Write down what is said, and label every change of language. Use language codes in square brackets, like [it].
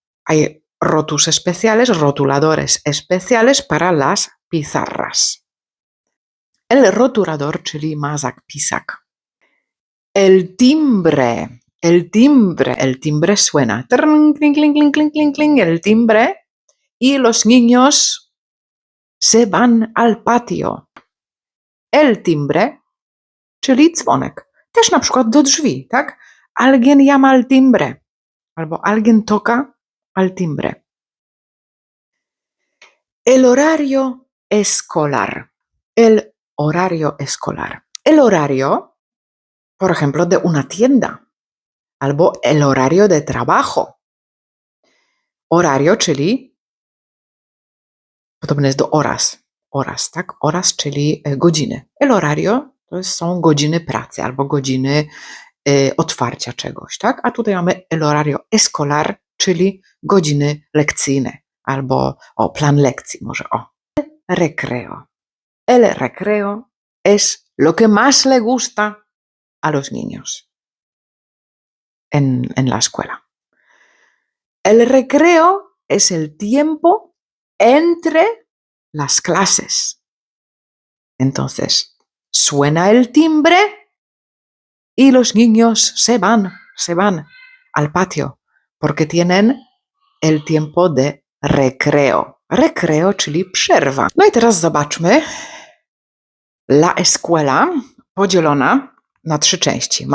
[es] Hay rotus especiales, rotuladores especiales para las pizarras. [pl] El rotulador, czyli mazak, pisak. [es] El timbre. El timbre suena. Kling, kling, kling, kling, kling, kling, el timbre. Y los niños se van al patio. [pl] El timbre, czyli dzwonek. Też na przykład do drzwi, tak? [es] Alguien llama al timbre. Albo alguien toca al timbre. El horario escolar. El horario escolar. El horario, por ejemplo, de una tienda. Albo el horario de trabajo. [pl] Horario, czyli podobne jest do horas. Horas, tak? Horas, czyli godziny. El horario to są godziny pracy albo godziny otwarcia czegoś, tak? A tutaj mamy [es] el horario escolar, [pl] czyli godziny lekcyjne albo plan lekcji może recreo. [es] El recreo es lo que más le gusta a los niños en la escuela. El recreo es el tiempo entre las clases. Entonces, suena el timbre y los niños se van al patio porque tienen el tiempo de recreo. [pl] Recreo, czyli przerwa. No i teraz zobaczmy. La escuela podzielona na 3 części.